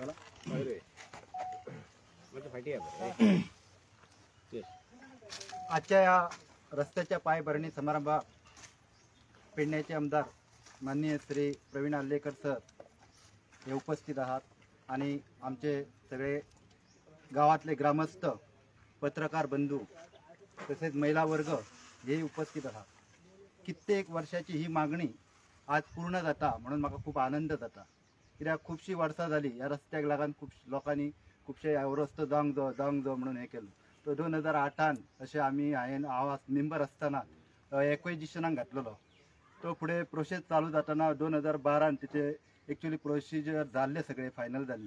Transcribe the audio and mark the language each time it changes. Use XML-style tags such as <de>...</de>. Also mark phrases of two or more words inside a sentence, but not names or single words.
<mr>आजच्या या रस्त्याच्या पायाभरणी समारंभात पेडण्याचे आमदार माननीय श्री प्रवीण आल्लेकर सर हे उपस्थित आहात आणि आमचे सगळे गावातले ग्रामस्थ, पत्रकार बंधू तसेच महिला वर्ग हे उपस्थित आहात.</mr> <kok>कित्येक वर्षाची ही मागणी आज पूर्ण जाता म्हणून म्हाका खूप आनंद जाता. कित्याक खुबशी वर्सां जाली ह्या रस्त्याक लागून खूब लोकांनी खुबशे रस्तो जावंक जावं म्हणून हे केलो. तो 2008 अशें हांवें हांव मेंबर आसतना एक्विजिशनाक घातलेलो. तो फुडें प्रोसेस चालू जाताना 2012 तेचे एक्चुअली प्रोसिजर जाल्ले सगळे फायनल जाल्ले.</kok>